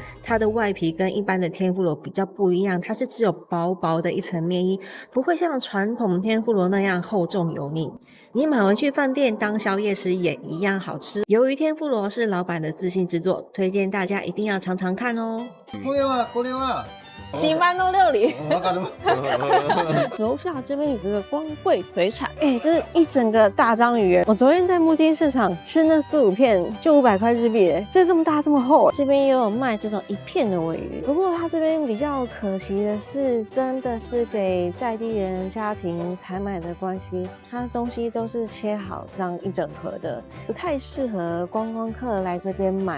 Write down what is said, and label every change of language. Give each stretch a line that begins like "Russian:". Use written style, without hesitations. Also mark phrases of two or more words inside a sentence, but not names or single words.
Chinese: 它的外皮跟一般的天妇罗比较不一样，它是只有薄薄的一层面衣，不会像传统天妇罗那样厚重油腻。你买回去饭店当宵夜时也一样好吃。鱿鱼天妇罗是老板的自信之作，推荐大家一定要尝尝看哦。
Japanese: これは
Chinese: 西班牙料理。
Japanese: わかる。
Chinese: 楼下这边有一个光贵水产，这是一整个大章鱼。我昨天在木金市场吃那4-5片就500块日币，这么大这么厚。这边也有卖这种1片的尾鱼，不过它这边比较可惜的是，真的是给在地人家庭采买的关系，它东西都是切好这样一整盒的，不太适合观光客来这边买。